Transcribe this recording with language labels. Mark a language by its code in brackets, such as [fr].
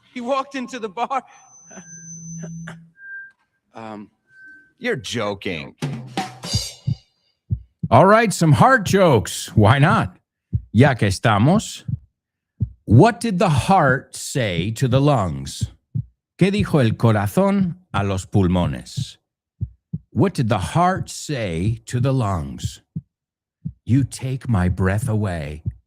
[en] He walked into the bar. You're joking. All right, some heart jokes. Why not? [es] Ya que estamos. [en] What did the heart say to the lungs? [es] ¿Qué dijo el corazón a los pulmones? [en] What did the heart say to the lungs? You take my breath away.